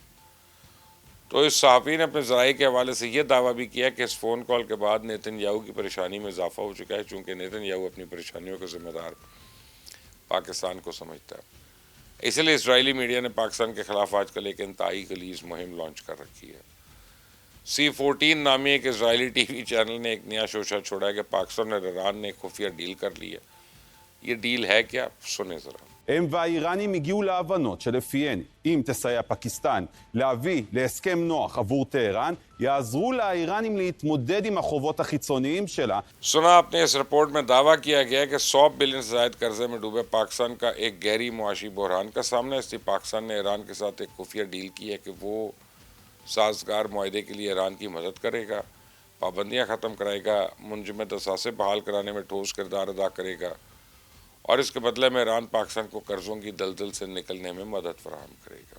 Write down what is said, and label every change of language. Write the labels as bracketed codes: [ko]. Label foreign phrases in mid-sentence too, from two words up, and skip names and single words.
[ur] تو اس صحافی نے اپنے ذرائع کے حوالے سے یہ دعویٰ بھی کیا کہ اس فون کال کے بعد نیتن یاہو کی پریشانی میں اضافہ ہو چکا ہے، چونکہ نیتن یاہو اپنی پریشانیوں کا ذمہ دار پاکستان کو سمجھتا ہے۔ اس لیے اسرائیلی میڈیا نے پاکستان کے خلاف آج کل ایک انتہائی غلیظ مہم لانچ کر رکھی ہے۔ C14 نامی ایک اسرائیلی ٹی وی چینل نے ایک نیا شوشہ چھوڑا ہے کہ پاکستان اور ایران نے ایک خفیہ ڈیل کر لی ہے۔ یہ ڈیل ہے کیا؟ سنیں ذرا۔ [he] הם והאיראנים הגיעו להבנות שלפיהן אם תסייע פקיסטן להביא להסכם נוח עבור טהרן, יעזרו לאיראנים להתמודד עם החובות החיצוניים שלה. [ur] سنا آپ نے، اس رپورٹ میں دعویٰ کیا گیا ہے کہ 100 بلین سے زائد قرضے میں ڈوبے پاکستان کا ایک گہری معاشی بحران کا سامنا ہے، اس لیے پاکستان نے ایران کے ساتھ ایک خفیہ ڈیل کی ہے کہ وہ سازگار معاہدے کے لیے ایران کی مدد کرے گا، پابندیاں ختم کرائے گا، منجمد اثاثے بحال کرانے میں ٹھوس کردار ادا کرے گا، اور اس کے بدلے میں ایران پاکستان کو قرضوں کی دلدل سے نکلنے میں مدد فراہم کرے گا۔